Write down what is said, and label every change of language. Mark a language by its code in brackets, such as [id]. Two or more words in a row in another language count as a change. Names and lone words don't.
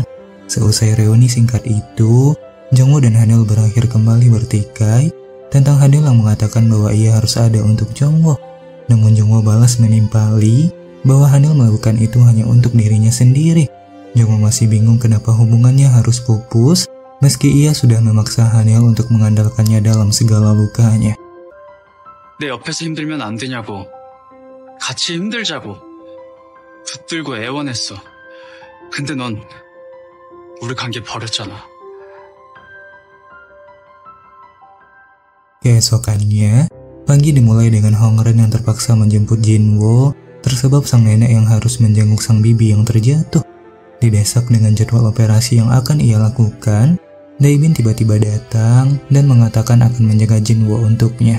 [id] Seusai reuni singkat itu, Jongwoo dan Hanil berakhir kembali bertikai tentang Hanil yang mengatakan bahwa ia harus ada untuk Jongwoo. Namun Jongwoo balas menimpali bahwa Hanil melakukan itu hanya untuk dirinya sendiri. Jongwoo masih bingung kenapa hubungannya harus pupus meski ia sudah memaksa Hanil untuk mengandalkannya dalam segala lukanya. [ko] 내 옆에서 힘들면 안 되냐고. 같이 힘들자고. 붙들고 애원했어. 근데 넌 우리 관계 버렸잖아. [id] Keesokannya, pagi dimulai dengan Hongran yang terpaksa menjemput Jinwoo, tersebab sang nenek yang harus menjenguk sang bibi yang terjatuh. Didesak dengan jadwal operasi yang akan ia lakukan, Daemin tiba-tiba datang dan mengatakan akan menjaga Jinwoo untuknya.